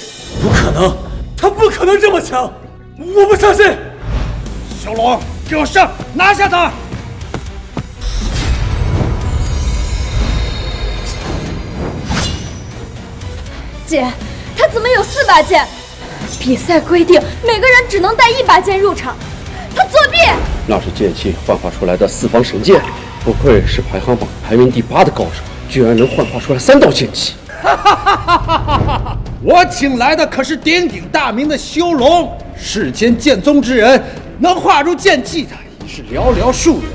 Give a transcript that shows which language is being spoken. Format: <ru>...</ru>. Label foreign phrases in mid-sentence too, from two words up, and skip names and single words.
<zh>不可能，她不可能這麼強，我不相信！修龍，給我上，拿下他！姐，她怎麼有4把劍？比賽規定每個人只能帶1把劍入場，她作弊！那是劍氣幻化出來的4方神劍，不愧是排行榜排名第8的高手，居然能幻化出來3道劍氣。我請來的可是鼎鼎大名的修龍，世間劍宗之人，能化入劍氣的已是寥寥數人。</zh>